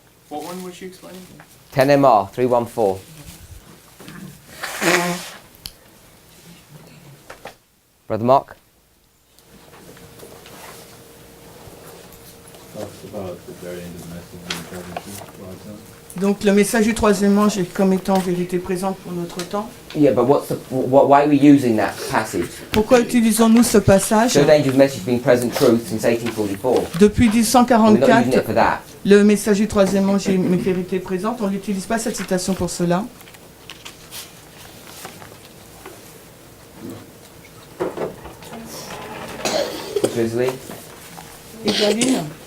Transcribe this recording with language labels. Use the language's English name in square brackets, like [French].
[English] What one was she explaining? 10MR 314. Brother Mark? Talks about the very end of the message being present to God's son. [French] Donc le message du troisième ange est comme étant vérité présente pour notre temps. [English] Yeah, but why are we using that passage? [French] Pourquoi utilisons-nous ce passage? [English] Third angel's message being present truth since 1844. [French] Depuis [English] We're not using it [French] 1844, [English] for that. [French] le message du troisième ange est une vérité présente. On n'utilise pas cette citation pour cela. [English] Grizzly? [French] Et Galine?